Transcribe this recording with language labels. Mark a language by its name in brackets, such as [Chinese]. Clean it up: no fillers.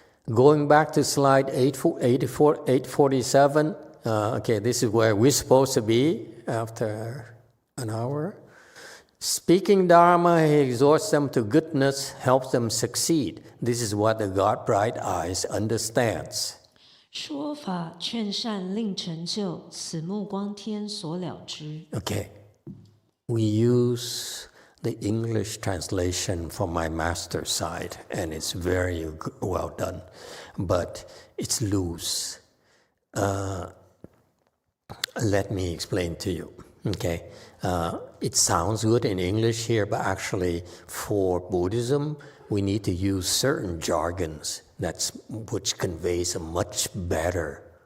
[English] Going back to slide 847. Okay, this is where we're supposed to be after an hour. Speaking Dharma, he exhorts them to goodness, helps them succeed. This is what the God Bright Eyes understands. [Chinese] 说法劝善令成就，此目光天所了之。 [English] Okay. We use the English translation from my master's side, and it's very well done, but it's loose. Let me explain to you. Okay, it sounds good in English here, but actually for Buddhism, we need to use certain jargons which conveys a much better